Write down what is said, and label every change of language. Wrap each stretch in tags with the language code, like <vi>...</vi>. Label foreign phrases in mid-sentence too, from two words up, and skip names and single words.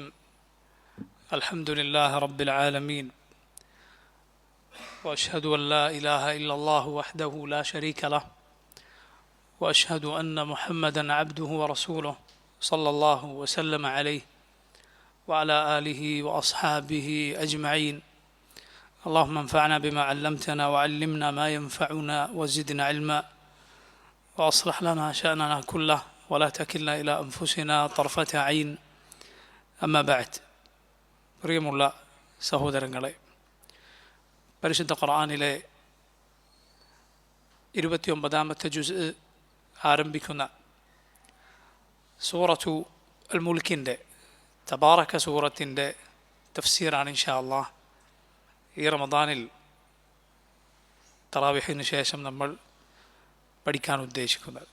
<ar>الحمد لله رب العالمين، وأشهد أن لا إله إلا الله وحده لا شريك له، وأشهد أن محمدا عبده ورسوله صلى الله وسلم عليه وعلى آله وأصحابه أجمعين. اللهم انفعنا بما علمتنا وعلمنا ما ينفعنا وزدنا علما وأصلح لنا شأننا كله ولا تكلنا إلى أنفسنا طرفة عين. أما بعد.</ar> <ml>പ്രിയമുള്ള സഹോദരങ്ങളെ, പരിശുദ്ധ ഖുർആനിലെ 29ാമത്തെ ജുസ് ആരംഭിക്കുന്ന സൂറത്തു അൽ മുൽക്കിൻ്റെ തബാറക സൂറത്തിൻ്റെ തഫ്സീറാണ്</ml> <ar>إن شاء الله</ar> <ml>ഈ റമദാനിൽ തറാവിഹിന് ശേഷം നമ്മൾ പഠിക്കാൻ ഉദ്ദേശിക്കുന്നത്.</ml>